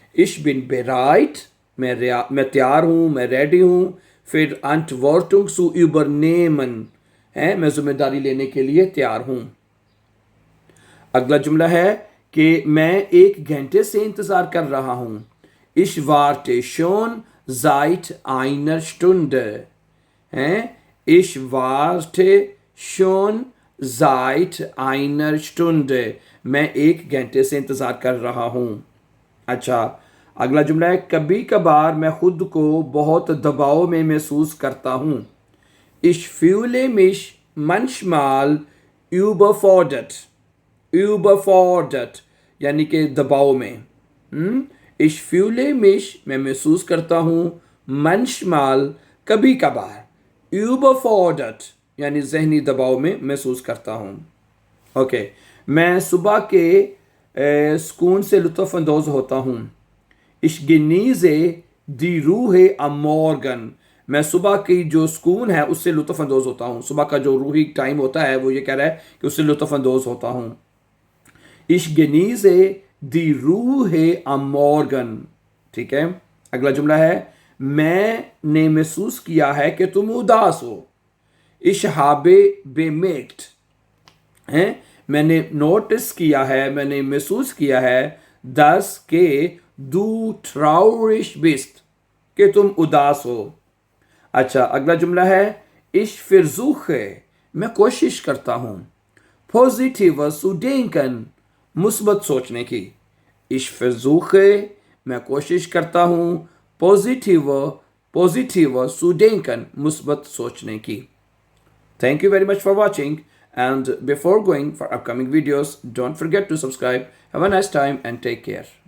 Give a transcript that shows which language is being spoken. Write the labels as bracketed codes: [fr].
[de] इश बिन बेराइट, [hi] मैं तैयार हूँ, मैं रेडी हूँ। फिर [de] अंटवॉर्टुंग सु यूबरनेमन [hi] है, मैं जिम्मेदारी लेने के लिए तैयार हूँ। अगला जुमला है कि मैं 1 घंटे से इंतजार कर रहा हूं। [de] Ich warte schon seit einer Stunde, हैं। Ich warte schon seit einer Stunde, [hi] मैं 1 घंटे से इंतजार कर रहा हूं। अच्छा, अगला जुमला है कभी कभार मैं खुद को बहुत दबाव में महसूस करता हूं। [de] Ich fühle mich manchmal überfordert, überfordert [hi] यानी कि दबाव में। [de] Ich fühle mich, [hi] मैं महसूस करता हूँ, [de] manchmal [hi] कभी कभार, [de] überfordert [hi] यानी जहनी दबाव में महसूस करता हूँ। ओके, मैं सुबह के सुकून से लुत्फ़ अंदोज़ होता हूँ। [de] Ich genieße die Ruhe am Morgen, [hi] मैं सुबह की जो सुकून है उससे लुत्फ़ अंदोज़ होता हूँ। सुबह का जो रूही टाइम होता है वो ये कह रहा है कि उससे लुत्फ़ अंदोज़ होता हूँ। [de] Ich genieße die Ruhe am Morgen, [hi] ठीक है। अगला जुमला है मैंने महसूस किया है कि तुम उदास हो। [de] Ich habe bemerkt, [hi] हैं, मैंने नोटिस किया है, मैंने महसूस किया है, [de] dass [hi] के [de] du traurig bist, [hi] कि तुम उदास हो। अच्छा, अगला जुमला है [de] Ich versuche, [hi] मैं कोशिश करता हूँ, [de] positiver zu denken, [hi] मुस्बत सोचने की। [de] Ich versuche, [hi] मैं कोशिश करता हूँ, [de] positiver zu denken, [hi] मुस्बत सोचने की। [en] Thank you very much for watching, and before going for upcoming videos, don't forget to subscribe. Have a nice time and take care.